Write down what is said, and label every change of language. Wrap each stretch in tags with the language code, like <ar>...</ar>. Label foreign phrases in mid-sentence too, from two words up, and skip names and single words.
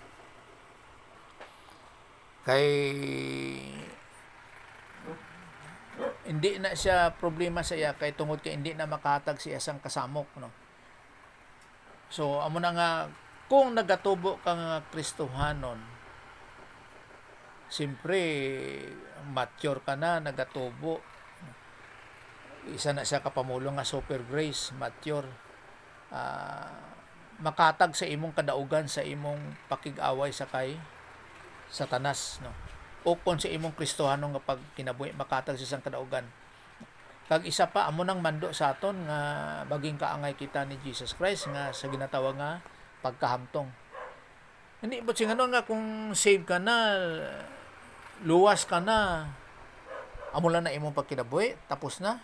<hil>Kay hindi na siya problema sa iya kay tungod kay hindi na makatag siya sang kasamok, no. So amo na nga kung nagatubo ka nga Kristohanon, siyempre mature ka na, nagatubo. Isa na siya kapamulong nga</hil> <en>super grace,</en> <hil>mature. Makatag sa imong kadaugan sa imong pakig-away sa kay Satanas, no. O kung sa imong Kristohanon nga pag kinabuhi makatag sa isang kadaugan. Kag isa pa amo nang mando sa aton nga baging kaangay kita ni Jesus Christ nga sa ginatawag nga pagkahamtong. Hindi ba singanon nga kung save ka na, luwas ka na, amo lang na imong pagkinabuhi, tapos na.</hil>